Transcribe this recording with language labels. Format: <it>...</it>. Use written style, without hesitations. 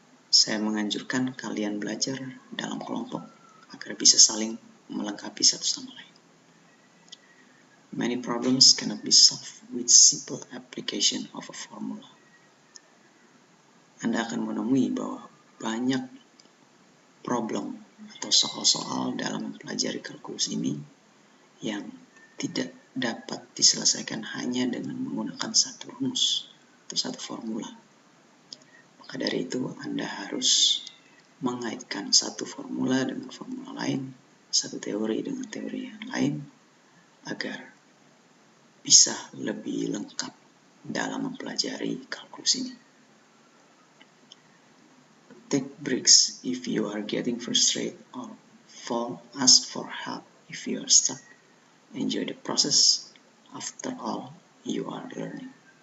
<id>Saya menganjurkan kalian belajar dalam kelompok agar bisa saling melengkapi satu sama lain.</id> <en>Many problems cannot be solved with simple application of a formula.</en> <id>Anda akan menemui bahwa banyak problem atau soal-soal dalam mempelajari kalkulus ini yang tidak dapat diselesaikan hanya dengan menggunakan satu rumus atau satu formula. Maka dari itu Anda harus mengaitkan satu formula dengan formula lain, satu teori dengan teori yang lain, agar bisa lebih lengkap dalam mempelajari kalkulus ini.</id> <en>Take breaks if you are getting frustrated or ask for help if you are stuck. Enjoy the process. After all, you are learning.</en>